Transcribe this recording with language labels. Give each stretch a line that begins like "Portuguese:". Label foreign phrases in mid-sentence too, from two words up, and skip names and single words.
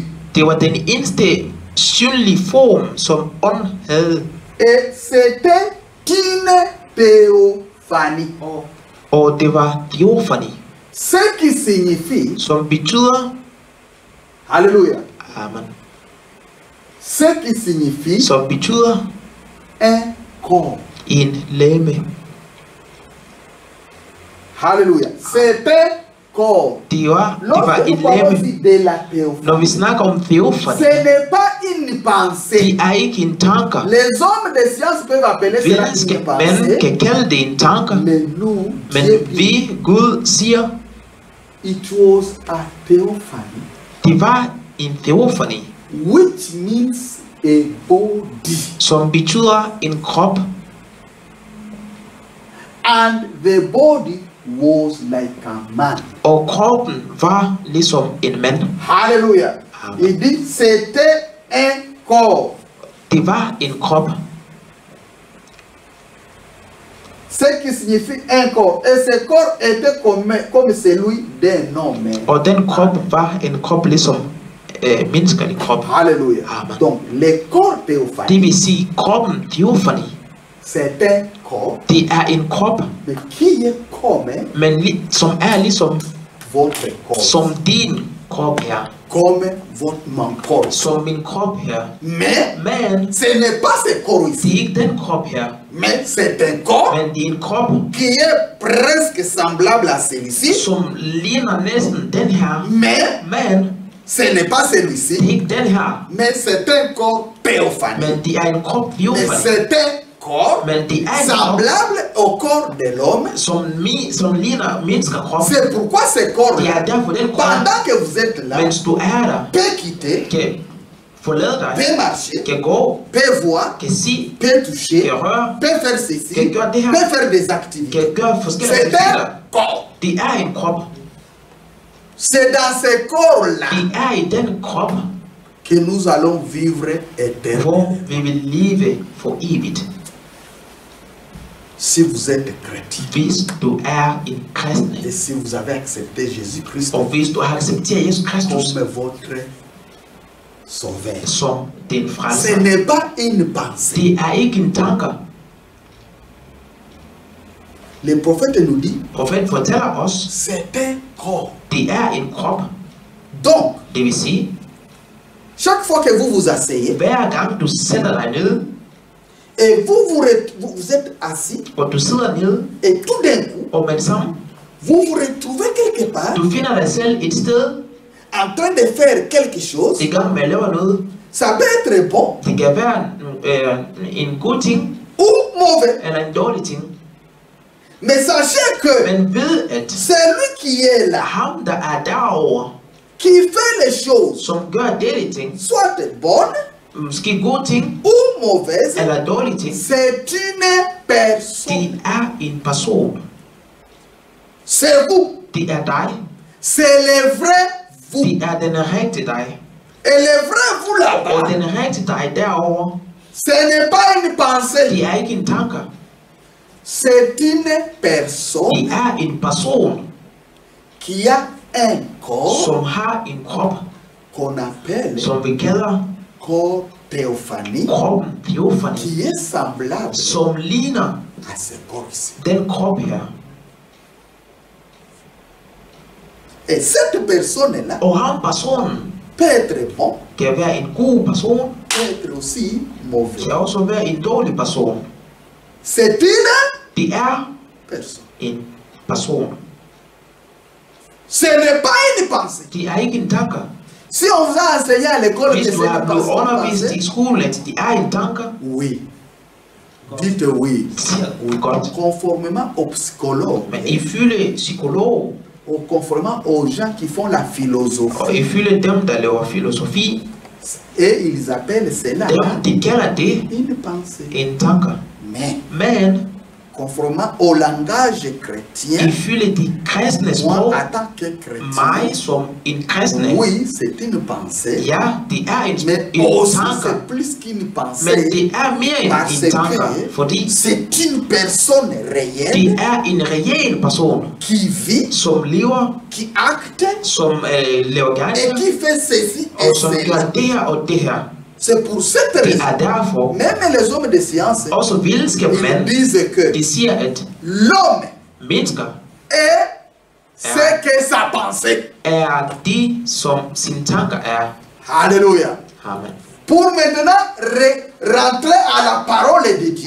Danish: Det var den eneste synlige form, som ånd havde.
French: Et c'était une théophanie.
Danish: Og det var teofani,
French: Ce qui signifie,
Danish: som betyder,
French: alléluia, amen, ce qui signifie
Danish: som betyder
French: un corps.
Danish: en læme.
French: Alléluia. C'était corps.
Danish: Det var
French: Lorsque
Danish: en
French: nous parlons
Danish: læme.
French: ici de la théophanie,
Danish: Når vi snakker om teofani,
French: ce n'est pas une pensée.
Danish: det er ikke en tanker.
French: Les hommes de science peuvent appeler cela une
Danish: Videnskab,
French: pensée,
Danish: man kan kalde det en tanker,
French: mais nous,
Danish: men
French: Dieu dit,
Danish: vi, Gud, siger,
English: it was a theophany,
Danish: det var en teofani,
English: which means a body.
Danish: som betyder en krop,
English: And the body was like a man.
Danish: og kroppen var ligesom en mand.
French: Alléluia. Amen. Il dit c'était un corps.
Danish: Det var en krop,
French: Ce qui signifie un corps. Et ce corps était comme celui d'un homme.
Danish: og den krop var en krop ligesom menneskelig krop.
French: Alléluia. Amen. Donc, le corps
Danish: Det
French: théophanie,
Danish: vil sige, kroppen teofani,
French: c'est un corps,
Danish: det er en krop,
French: mais qui est comme
Danish: men som er ligesom
French: votre corps,
Danish: som din krop her,
French: comme votre mon corps.
Danish: som min krop her.
French: Mais
Danish: Men
French: ce n'est pas ce corps
Danish: det er
French: ici,
Danish: ikke den krop her,
French: mais c'est un corps
Danish: men det er en krop,
French: qui est presque semblable à celui-ci,
Danish: som ligner næsten den her.
French: mais
Danish: Men
French: ce n'est pas
Danish: det er
French: celui-ci,
Danish: ikke den her,
French: mais c'est un corps théophanie.
Danish: men det er en krop
French: Mais
Danish: teofani.
French: c'est un corps
Danish: Men det er en krop,
French: semblable au corps de l'homme.
Danish: som ligner menneskekrop.
French: C'est pourquoi ce
Danish: Det
French: corps-là,
Danish: er derfor den krop,
French: pendant que vous êtes là,
Danish: mens du er der,
French: peut quitter,
Danish: kan forlade dig,
French: peut marcher,
Danish: kan gå,
French: peut voir,
Danish: kan se,
French: peut toucher,
Danish: kan røre,
French: peut faire ceci,
Danish: Kan gøre det her.
French: peut faire des activités.
Danish: kan gøre forskellige
French: C'est
Danish: aktiviteter.
French: un corps.
Danish: Det er en krop.
French: C'est dans ce corps-là
Danish: Det er i den krop,
French: que nous allons vivre
Danish: hvor
French: éternellement.
Danish: vi vil leve for evigt.
French: Si vous êtes chrétien
Danish: Hvis du er en kristen,
French: et si vous avez accepté Jésus-Christ
Danish: og hvis du har accepteret Jesus Kristus
French: comme votre sauveur,
Danish: som din
French: ce
Danish: frelser,
French: n'est pas une pensée.
Danish: det er ikke en tanker.
French: Le prophète nous dit,
Danish: Profeten fortæller os,
French: c'est un corps.
Danish: det er en krop.
French: Donc,
Danish: Det vil sige,
French: chaque fois que vous vous asseyez
Danish: hver gang du sætter dig ned,
French: et vous êtes assis,
Danish: og du sidder ned,
French: et tout d'un coup,
Danish: og med det samme,
French: vous vous retrouvez quelque part
Danish: du finder dig selv et sted,
French: en train de faire quelque chose,
Danish: i gang med at lave noget.
French: ça peut être bon
Danish: Det kan være en god ting,
French: ou mauvais.
Danish: eller en dårlig ting.
French: Mais sachez que
Danish: Men ved, at
French: celui qui est là,
Danish: ham, der er derovre,
French: qui fait les choses,
Danish: som gør dette ting,
French: soit bonnes
Danish: måske gode ting,
French: ou mauvaises,
Danish: eller dårlige ting,
French: c'est une personne.
Danish: det er en person.
French: C'est vous.
Danish: Det er dig.
French: C'est le vrai vous.
Danish: Det er den rigtige dig.
French: Et le vrai vous
Danish: Og
French: là-bas,
Danish: den rigtige dig derovre,
French: ce n'est pas une pensée,
Danish: det er ikke en tanke.
French: c'est une personne
Danish: Det er en person,
French: qui a un corps
Danish: som har en krop,
French: qu'on appelle
Danish: som vi kalder
French: corps théophanique,
Danish: kroppen teofani,
French: qui est semblable
Danish: som ligner
French: à ce corps ici.
Danish: den krop her.
French: Et cette personne-là
Danish: Og ham personen
French: peut être bon,
Danish: kan være en god person,
French: peut être aussi mauvais.
Danish: kan også være en dårlig person.
French: C'est une
Danish: Det er
French: personne.
Danish: en person.
French: Ce n'est pas une pensée.
Danish: Det er ikke en tanke.
French: Si on vous a enseigné à l'école que
Danish: Hvis
French: c'est
Danish: du har
French: une
Danish: blevet undervist
French: pensée,
Danish: i skolen, at det er en tanke,
French: oui. Dites oui.
Danish: siger Gud godt.
French: Conformément aux psychologues,
Danish: Men ifølge psykolog,
French: ou conformément aux gens qui font la
Danish: og
French: philosophie,
Danish: ifølge dem, der laver filosofi,
French: et ils appellent cela
Danish: dem, de kalder det
French: une pensée.
Danish: en tanke.
French: Mais
Danish: Men
French: conformément au langage chrétien,
Danish: ifølge de kristne
French: moi
Danish: sprog,
French: en tant que
Danish: mig
French: chrétien,
Danish: som en kristne,
French: oui, c'est une pensée,
Danish: ja, det er
French: mais
Danish: en
French: aussi
Danish: tanke.
French: c'est plus qu'une
Danish: Men
French: pensée,
Danish: det er mere end
French: parce
Danish: en tanke,
French: que
Danish: fordi
French: c'est une personne réelle
Danish: det er en reel person,
French: qui vit,
Danish: som lever,
French: qui acte
Danish: som laver
French: et
Danish: gerninger,
French: qui fait ceci et
Danish: og som gør
French: cela.
Danish: det her og det her.
French: C'est pour cette
Danish: Det
French: raison,
Danish: er derfor,
French: même les hommes de science,
Danish: også
French: ils
Danish: videnskabsmænd,
French: disent que
Danish: de siger, at
French: l'homme
Danish: mennesker
French: est ce que sa pensée.
Danish: er de, som sine tanker er.
French: Alléluia. Amen. Pour maintenant rentrer à la parole de Dieu,